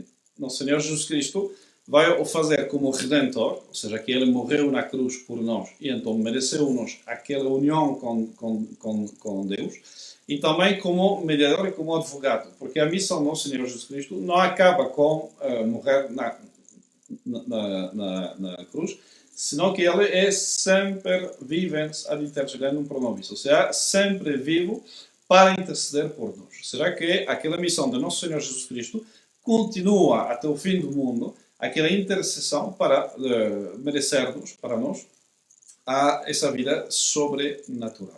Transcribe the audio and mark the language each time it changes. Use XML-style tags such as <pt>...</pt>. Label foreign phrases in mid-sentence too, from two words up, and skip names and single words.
<pt>Nosso Senhor Jesus Cristo vai o fazer como Redentor, ou seja, que ele morreu na cruz por nós e então mereceu-nos aquela união com Deus, e também como mediador e como advogado, porque a missão do nosso Senhor Jesus Cristo não acaba com morrer na cruz, senão que ele é sempre</pt> <la>vivens ad intercedendum pro nobis,</la> <pt>ou seja, sempre vivo para interceder por nós. Será que aquela missão do nosso Senhor Jesus Cristo continua até o fim do mundo, aquela intercessão para merecer-nos, para nós, a essa vida sobrenatural.</pt>